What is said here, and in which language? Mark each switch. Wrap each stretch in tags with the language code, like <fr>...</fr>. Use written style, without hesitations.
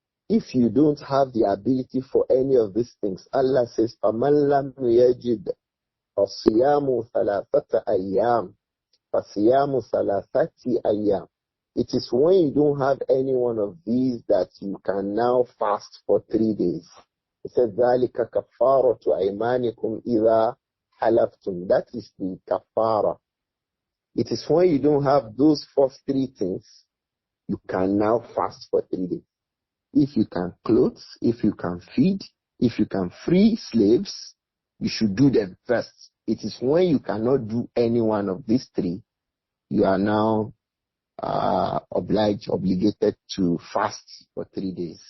<en>If you don't have the ability for any of these things, Allah says,</en> <ar>فَمَنْ لَمْ يَجِدْ فَصِيَامُ ثَلَاثَةَ أَيَّامٍ فَصِيَامُ ثَلَاثَةِ أَيَّامٍ.</ar> <en>It is when you don't have any one of these that you can now fast for 3 days. It says,</en> <ar>ذَلِكَ كَفَّارَةُ أَيْمَانِكُمْ إِذَا حَلَفْتُمْ.</ar> <en>That is the kafara. It is when you don't have those first 3 things, you can now fast for 3 days. If you can clothe, if you can feed, if you can free slaves, you should do them first. It is when you cannot do any one of these 3, you are now obligated to fast for 3 days.</en>